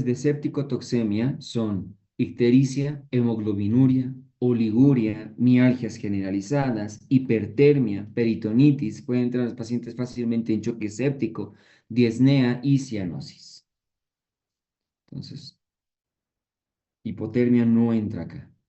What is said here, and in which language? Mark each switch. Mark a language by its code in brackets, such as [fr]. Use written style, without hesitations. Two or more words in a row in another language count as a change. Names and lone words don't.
[es] de septicotoxemia son ictericia, hemoglobinuria, oliguria, mialgias generalizadas, hipertermia, peritonitis. Pueden entrar los pacientes fácilmente en choque séptico, disnea y cianosis. Entonces, hipotermia no entra acá.